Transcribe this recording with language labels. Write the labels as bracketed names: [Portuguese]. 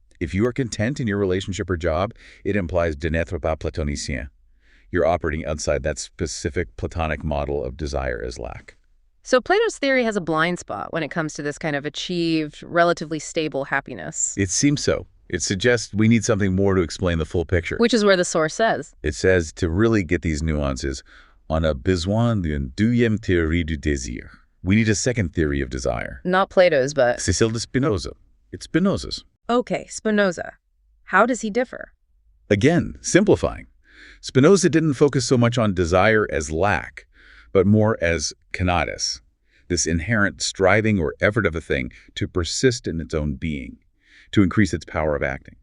[English] If you are content in your relationship or job, it implies [French] de n'être pas platonicien. [English] You're operating outside that specific Platonic model of desire as lack. So Plato's theory has a blind spot when it comes to this kind of achieved, relatively stable happiness. It seems so. It suggests we need something more to explain the full picture. Which is where the source says. It says to really get these nuances, [French] on a besoin d'une deuxième théorie du désir. [English] We need a second theory of desire. Not Plato's, but... [French] C'est celle de Spinoza. [English] It's Spinoza's. Okay, Spinoza. How does he differ? Again, simplifying. Spinoza didn't focus so much on desire as lack, but more as conatus, this inherent striving or effort of a thing to persist in its own being, to increase its power of acting.